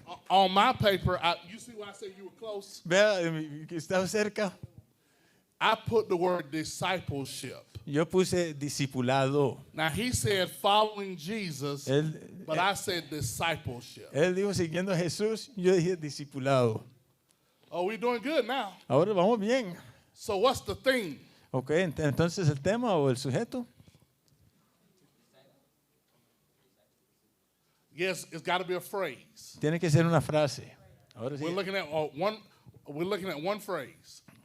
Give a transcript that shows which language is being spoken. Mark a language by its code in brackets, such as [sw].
[en] On my paper, you see why I say you were close? [es] Vea, que estaba cerca. [en] I put the word discipleship. [es] Yo puse discipulado. [en] Now, he said following Jesus, [es] Él, [en] but I said discipleship. [es] él dijo siguiendo a Jesús, yo dije discipulado. [en] Oh, we're doing good now. [es] Ahora vamos bien. [en] So what's the theme? [es] Ok, entonces el tema o el sujeto. [en] Yes, it's got to be a phrase. [es] Tiene que ser una frase. Ahora sí. [en] We're looking at one phrase.